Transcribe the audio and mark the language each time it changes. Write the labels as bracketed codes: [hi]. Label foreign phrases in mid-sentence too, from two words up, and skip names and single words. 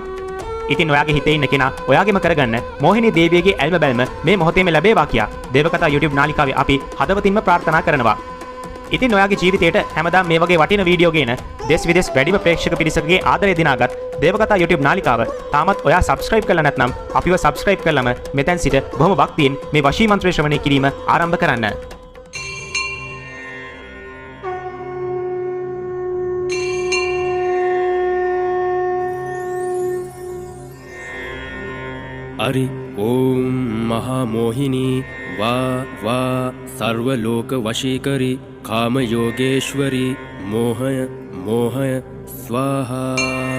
[si] ඉතින් ඔයාගේ හිතේ ඉන්න කෙනා ඔයාගෙම කරගන්න මෝහිනී දේවියගේ ඇල්ම බැල්ම මේ මොහොතේම ලැබේවා කියා දේවකතා YouTube නාලිකාවේ අපි හදවතින්ම ප්‍රාර්ථනා කරනවා. ඉතින් ඔයාගේ ජීවිතේට හැමදාම මේ වගේ වටින වීඩියෝ ගේන දෙස් විදෙස් වැඩිම ප්‍රේක්ෂක පිරිසකගේ ආදරය දිනාගත් දේවකතා YouTube නාලිකාව තාමත් ඔයා subscribe කරලා නැත්නම් අපිව subscribe කරලම මෙතෙන් සිට බොහොම භක්තියෙන් මේ වශී මන්ත්‍රය ශ්‍රවණය කිරීම ආරම්භ කරන්න. [sa] अरि ओम महामोहिनी वा वा सर्वलोक वशीकरी काम योगेश्वरी मोहय मोहय स्वाहा.